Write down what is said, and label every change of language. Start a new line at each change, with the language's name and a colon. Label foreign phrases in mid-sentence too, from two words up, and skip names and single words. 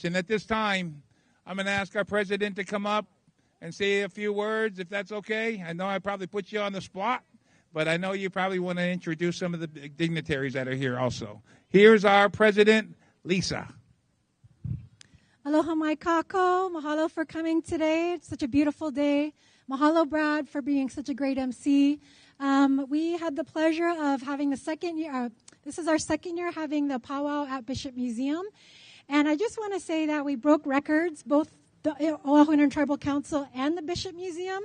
English: And at this time, I'm going to ask our president to come up and say a few words, if that's okay. I know I probably put you on the spot, but I know you probably want to introduce some of the dignitaries that are here also. Here's our president, Lisa.
Hawaiian: Aloha mai kako.
English: Mahalo for coming today. It's such a beautiful day. Mahalo, Brad, for being such a great MC. We had the pleasure of having the second year. This is our second year having the powwow at Bishop Museum. And I just want to say that we broke records, both the Oahu Intertribal Council and the Bishop Museum.